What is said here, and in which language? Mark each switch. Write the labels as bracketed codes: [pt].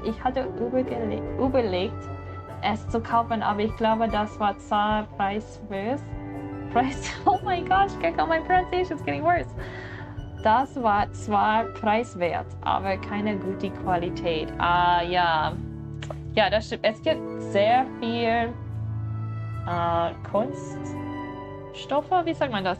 [de] Ich hatte überlegt, es zu kaufen, aber ich glaube, das war zwar preiswert. [en] Oh my gosh, Gecko, my pronunciation is getting worse. [de] Das war zwar preiswert, aber keine gute Qualität. Ja. Ja, das stimmt. Es gibt sehr viel Kunststoffe, wie sagt man das?